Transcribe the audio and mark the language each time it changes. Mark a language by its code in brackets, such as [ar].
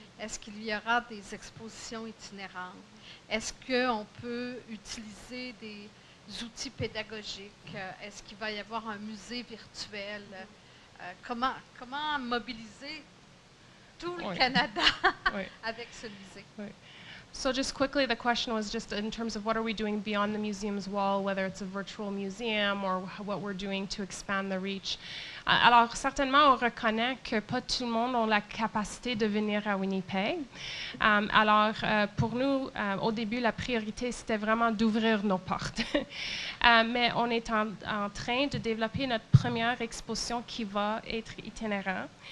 [fr] Est-ce qu'il y aura des expositions itinérantes? Est-ce qu'on peut utiliser des outils pédagogiques? Est-ce qu'il va y avoir un musée virtuel? Comment mobiliser tout le Canada avec ce musée? [en] So just quickly, the question was just in terms of what are we doing beyond the museum's wall, whether it's a virtual museum or what we're doing to expand the reach. [fr] Alors certainement, on reconnaît que pas tout le monde a la capacité de venir à Winnipeg. Alors pour nous, au début, la priorité, c'était vraiment d'ouvrir nos portes. Mais on est en train de développer notre première exposition qui va être itinérante.